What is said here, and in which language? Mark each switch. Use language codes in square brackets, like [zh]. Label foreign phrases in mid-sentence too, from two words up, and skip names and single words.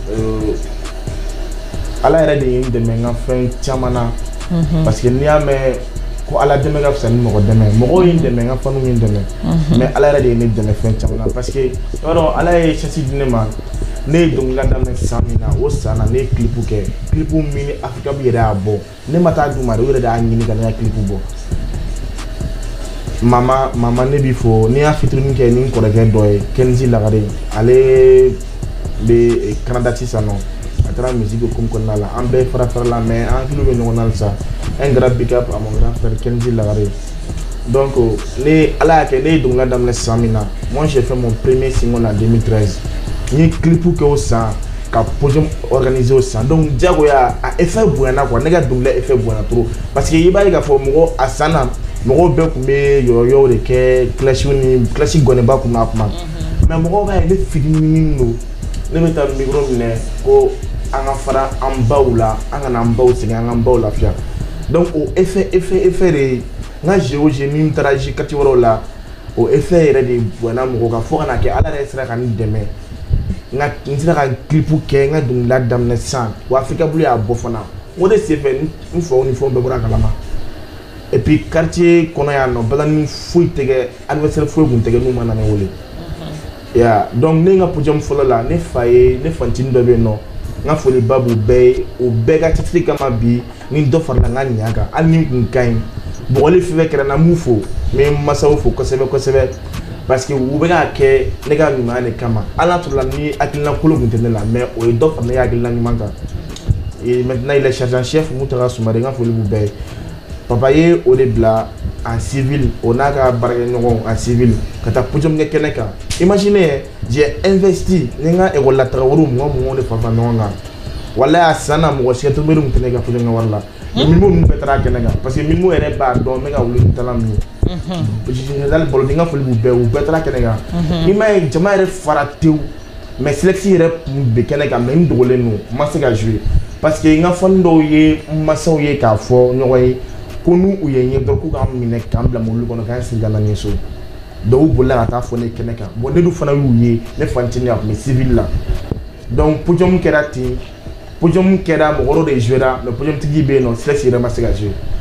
[bm] ala yɛrɛ de ye n dɛmɛ n ka fɛn caman na [fr] parce que [bm] n'i y'a mɛn ko ala dɛmɛ ka fisa ni mɔgɔ dɛmɛ mɔgɔw ye n dɛmɛ n ka faniw ye n dɛmɛ mais ala yɛrɛ de ye ne dɛmɛ fɛn caman na [fr] parce que [bm] i b'a dɔn ala ye chance di ne ma ne ye dɔnkilida daminɛ san min na o san na ne ye clip kɛ clip min ni Africa bi yɛrɛ y'a bɔ ne ma taa d'u ma de o yɛrɛ de y'a ɲini ka ne ka clip bɔ mama ne b'i fɔ ne y'a fitinin kɛ ni n kɔrɔkɛ dɔ ye Kenzi Lagare ale bɛ Canada sisan nɔ taara [fr] musique comme [bm] kɔnɔna la an bɛɛ fara la mais an hakiliw bɛ ɲɔgɔn na halisa [fr] un grand big up à mon grand frère Kenji Lagare. [bm] Donc ne ala y'a kɛ ne ye dɔnkilida daminɛ san min na [fr] moi j'ai fait mon premier single en 2013 [bm] n ye clip kɛ o san ka [fr] podium organisé [bm] o san donc diyagoya a effet bonyana quoi ne ka dɔnkilida effet bonyana trop [fr] parce que [bm] i b'a ye k'a fɔ mɔgɔ a san na mɔgɔw bɛɛ tun bɛ yɔrɔyɔrɔw de kɛ clash gɔnɛba kun b'a kuma mais mɔgɔw b'a ye ne fitinin don ne bɛ taa micro minɛ ko an ka fara an baw la an kana an baw sɛgɛn an k'an baw lafiya donc o effet de n ka géo ni n taara kati wɛrɛw la o effet yɛrɛ de bonyana mɔgɔw kan fo ka na kɛ ala yɛrɛ sera ka n dɛmɛ n sera ka clip kɛ n ka dɔnkilida daminɛ sisan wa Africa Blue y'a bɔ fana o de senfɛ n faw ni fɛnw bɛɛ bɔra a kalama [fr] et puis [bm] quartier kɔnɔ yan nɔ balani foyi tɛ kɛ anniversaire foyi kun tɛ kɛ n'u ma na ne wele donc ne ka podium fɔlɔ la ne fa ncini dɔ bɛ yen nɔ n ka foliba b'u bɛɛ ye o bɛɛ ka titre kama bi ni dɔ farala n ka ɲa kan hali ni kun ka ɲi bɔgɔli fɛn fɛn kɛra n na n b'u fo n bɛ n masaw fo kosɛbɛ [fr] parce que [bm] u bɛ k'a kɛ ne ka ɲumanya de kama hali n'a sɔrɔla ni hakilina kolo kun tɛ ne la mais o ye dɔ fara ne ka hakilina ɲuman kan [fr] et maintenant il est chargé en chef [bm] Moutaga Soumaré n ka foli b'u bɛɛ ye papa ye o de bila [fr] en civil [bm] o n'a ka baarakɛɲɔgɔnw [fr] en civil [bm] ka taa podium kɛ kɛnɛ kan [fr] imaginez j'ai investi [bm] ni n ka école la taga wariw mɔgɔ de fara ɲɔgɔn kan walayi a san na mɔgɔ si ka tobili kun tɛ ne ka podium ka wari la mais Milmo ninnu bɛɛ taara kɛnɛ kan parce que Milmo yɛrɛ b'a dɔn n bɛ ka wuli ni talent min ye général Balodi n ka foli b'u bɛɛ u bɛɛ taara kɛnɛ kan i m'a ye jama yɛrɛ fara tewu mais Silex yɛrɛ tun bɛ kɛnɛ kan mais n dogolen don n ma se ka jouer [fr] parce que [bm] n ka fani dɔw ye n masaw ye k'a fɔ ɲɔgɔn ye ko n'u u ye n ye dɔrɔn k'u k'an minɛ k'an bila mobili kɔnɔ k'an sigi ka na ni so donc u bolila ka taa fɔ ne kɛnɛ kan bon ne dun fana y'u ye ne fancinin a tun bɛ civil la donc podium kɛra ten podium kɛra mɔgɔ dɔ de jouera mais podium tigi bɛ yen nɔ Silex yɛrɛ ma se ka jouer